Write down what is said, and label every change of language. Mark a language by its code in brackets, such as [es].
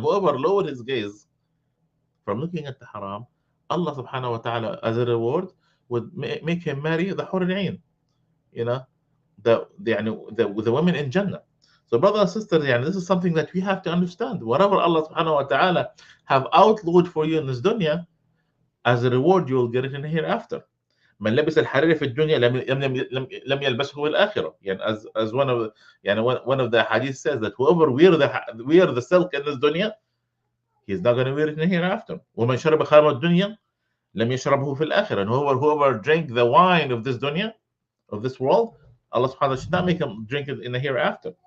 [en] Whoever lowered his gaze from looking at the haram, Allah subhanahu wa ta'ala, as a reward, would make him marry the حور العين. The women in Jannah. So, brothers and sisters, this is something that we have to understand. Whatever Allah subhanahu wa ta'ala have outlawed for you in this dunya, as a reward you will get it in the hereafter. [ar] من لبس الحرير في الدنيا لم يلبسه في الآخرة. [en] As one of the hadith says, that whoever wear the silk in this dunya, he's not going to wear it in the hereafter. [ar] ومن شرب خمر الدنيا لم يشربه في الآخرة. [en] And whoever drank the wine of this dunya, of this world, Allah subhanahu wa ta'ala should not make him drink it in the hereafter.